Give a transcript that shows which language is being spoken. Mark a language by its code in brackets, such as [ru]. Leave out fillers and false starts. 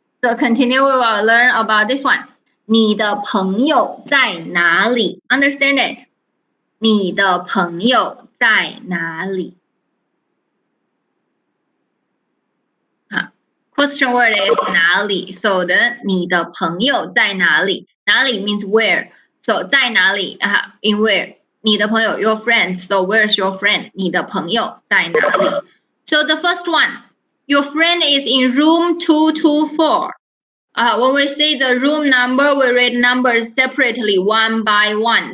[en] So continue, we will learn about this one. [zh] 你的朋友在哪里? Understand it? 你的朋友在哪里? [en] Question word is 哪里. So the 你的朋友在哪里? 哪里 means where. So 在哪里 in where? 你的朋友 your friend. So where's your friend? 你的朋友在哪里? So the first one, your friend is in room 224. When we say the room number, we read numbers separately, one by one.